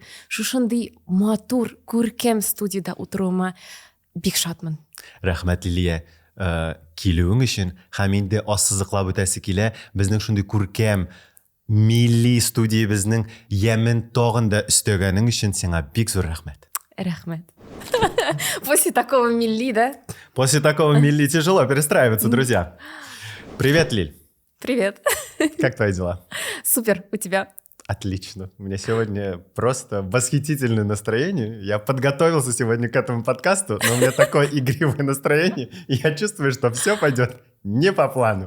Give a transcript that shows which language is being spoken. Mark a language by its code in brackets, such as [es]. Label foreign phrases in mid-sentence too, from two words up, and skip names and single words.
[tt] Шушындый матур, күркәм студияда утыруыма бик шатмын. Рәхмәт, Лилия. Килүең өчен һәм инде ассызыклап үтәсе килә. Безнең шундый күркәм милли студиябезнең ямен тагын да өстәгәнең өчен сиңа бик зур рәхмәт. Рәхмәт. [ru] После такого милли, да? После такого милли тяжело перестраиваться, друзья. Привет, Лиль. Привет. Как твои дела? Супер, у тебя? Отлично. У меня сегодня просто восхитительное настроение. Я подготовился сегодня к этому подкасту, но у меня такое игривое настроение, и я чувствую, что все пойдет не по плану.